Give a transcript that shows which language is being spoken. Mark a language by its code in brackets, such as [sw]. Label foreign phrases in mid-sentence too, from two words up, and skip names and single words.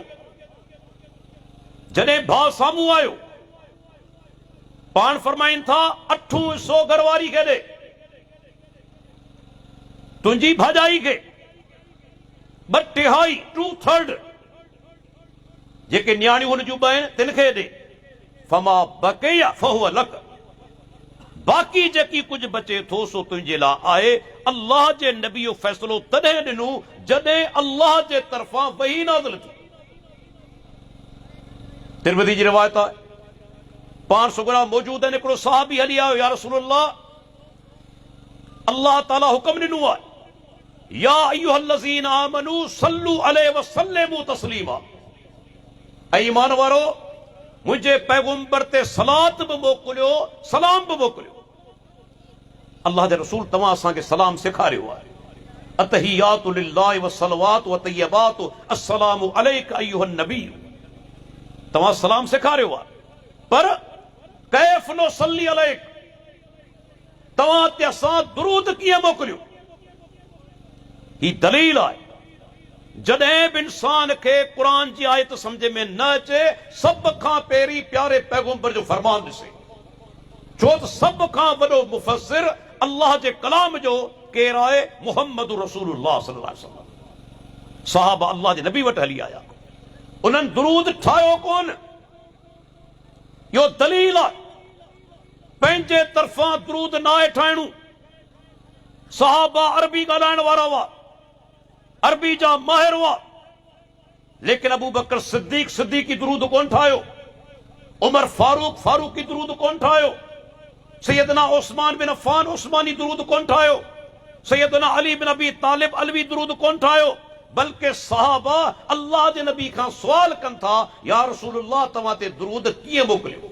[sd] जॾहिं भाउ साम्हूं आयो पाण फरमाइनि था अठूं हिसो घरवारी खे ॾे, तुंहिंजी भाॼाई खे 2/3 2/3 जेके न्याणियूं हुन जूं ॿ आहिनि तिन खे ॾे। [ar] فما بقي فهو لك, [sd] बाक़ी जेकी कुझु बचे थो सो तुंहिंजे लाइ आहे। अल्लाह जे नबी जो फ़ैसिलो तॾहिं ॾिनो जॾहिं अल्लाह जे तरफ़ां वही नाज़िल थी। तिरमिज़ी जी रिवायत आहे, पाण सुगरा मौजूद आहिनि, हिकिड़ो सहाबी हली आयो, [ar] يا رسول الله [sd] अल्लाह ताला हुक्म ॾिनो आहे [ar] يا أيها الذين آمنوا صلوا عليه وسلموا تسليما. [sd] ऐं ईमान वारो मुंहिंजे पैगंबर ते सलात बि मोकिलियो, सलाम बि मोकिलियो। अल्लाह जे रसूल तव्हां असांखे सलाम सेखारियो आहे। [ar] التحيات لله والصلوات والطيبات السلام عليك أيها النبي. [sd] तव्हां सलाम सेखारियो आहे, पर [ar] كيف نصلي عليك, [sd] तव्हां ते असां दुरूद कीअं मोकिलियो। ही दलील आहे जॾहिं बि इंसान खे क़ुरान जी आयत समझ में न अचे सभ खां पहिरीं प्यारे पैगंबर जो फरमान ॾिसे, छो त सभ खां वॾो मुफ़स्सिर अल्लाह जे कलाम जो केरु आहे? [ar] محمد رسول الله صلى الله عليه وسلم. [sd] सहाबा अल्लाह जे नबी वटि हली आया, उन्हनि दुरूद ठाहियो कोन। इहो दलील आहे पंहिंजे तरफ़ां दुरूद न आहे ठाहिणो। सहाबा अरबी ॻाल्हाइण वारा हुआ, अरबी जा माहिर हुआ, लेकिन अबू बकर सिद्दीक सिद्दीकी दुरूद कोन ठाहियो, उमर फारूक फारूकी दुरूद कोन ठाहियो, सैयदना उस्मान बिन अफ़्फ़ान उस्मानी दुरूद कोन ठाहियो, सैयदना अली बिन अबी तालिब अलवी दुरूद कोन ठाहियो, बल्कि सहाबा अल्लाह जे नबी खां सवाल कनि था [ar] يا رسول الله [sd] तव्हां ते दुरूद कीअं मोकिलियो।